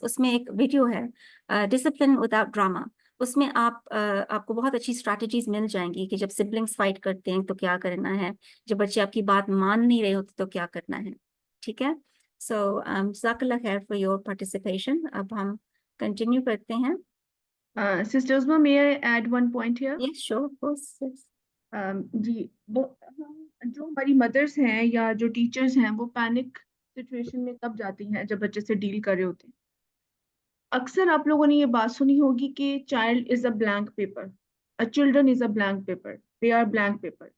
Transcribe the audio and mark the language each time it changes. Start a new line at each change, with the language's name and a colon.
Urdu: اس میں ایک ویڈیو ہے ڈسپلن وداؤٹ ڈراما. اس میں آپ کو بہت اچھی اسٹریٹجیز مل جائیں گی کہ جب سبلنگس فائٹ کرتے ہیں تو کیا کرنا ہے، جب بچے آپ کی بات مان نہیں رہے ہوتے تو کیا کرنا ہے. ٹھیک ہے، سو جزاک اللہ خیر
English: For your participation.
Urdu: اب ہم کنٹینیو کرتے ہیں.
English: Sister Uzma, may I add one point here? Yes, sure, of course, yes.
Urdu: جی، جو ہماری مدرس ہیں یا جو ٹیچرز ہیں وہ پینک سچویشن میں کب جاتی ہیں جب بچے سے ڈیل کر رہے ہوتے ہیں. اکثر آپ لوگوں نے یہ بات سنی ہوگی کہ
English: Child is a blank paper, children is a blank paper, they are blank paper.